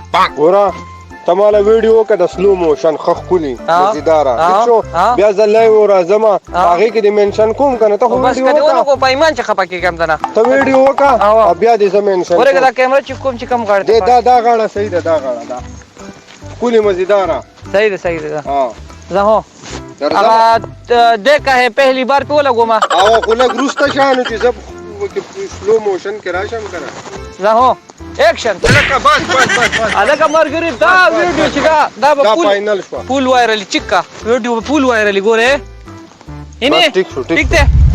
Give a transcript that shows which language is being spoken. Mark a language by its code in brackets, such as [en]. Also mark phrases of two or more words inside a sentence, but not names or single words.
[ps] ګوره ته ماله ویډیو وکړه د سلو موشن ښه ښکلي مزیداره ټیک شو بیا زه لایو راځمه هغې کې دې منشن کوم که نه ته خو بس که دې ونه کړو په ایمان چې خفه کېږم ته نه ته ویډیو وکړه او بیا دې زه منشن ګورې که دا کیمره چې کوم چې کم غاړه دی دا غاړه صحیح ده دا غاړه دا ښکلې مزیداره صحیح ده صحیح ده زه هو [ur] دیکھا ہے پہلی بار [ps] پہ لگو ما او خو لږ وروسته شانو چې زه سلو موشن کې راشم که نه زه هو ایکشن هلکه ملګري دا ویډیو چې دا به فاینل شوه فول وایرلي چیک کا ویډیو به فول وایرلي ګورې بس ټیک شو ټیک دی